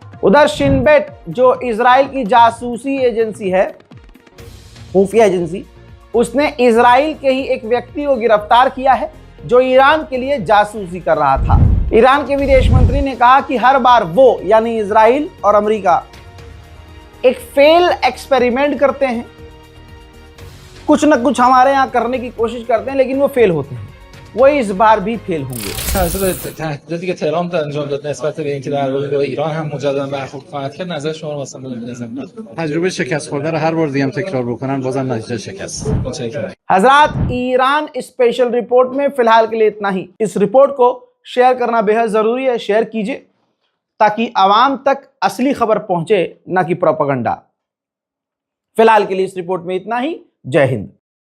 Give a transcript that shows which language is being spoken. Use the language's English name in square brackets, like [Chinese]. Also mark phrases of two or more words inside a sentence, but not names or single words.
[Hindi] उधर शिन बेट जो इजराइल की जासूसी एजेंसी है, खुफिया एजेंसी, उसने इजराइल के ही एक व्यक्ति को गिरफ्तार किया है जो ईरान के लिए जासूसी कर रहा था। ईरान के विदेश मंत्री ने कहा कि हर बार वो, यानी इजराइल और अमेरिका, एक [English] fail experiment [Hindi] करते हैं, कुछ न कुछ हमारे यहाँ करने की कोशिश करते हैं, लेकिन वो फेल होते हैं। वो इस बार भी फेल होंगे। [Persian] تهدیداتی که تهران انجام داد نسبت به اینکه در واقع با ایران هم مجددا برخورد خواهد کرد، نظر شما رو واسه بگید. تجربه شکست خورده رو هر بار دیگه هم تکرار بکنن بازم نتیجه شکست. متشکرم. [Hindi] हजरात, ईरान [English] special report [Hindi] में फिलहाल के लिए इतना ही। इस रिपोर्ट को शेयर करना बेहद जरूरी है, शेयर कीजिए ताकि आवाम तक असली खबर पहुंचे, ना कि प्रोपेगेंडा। फिलहाल के लिए इस रिपोर्ट में इतना ही। जय हिंद।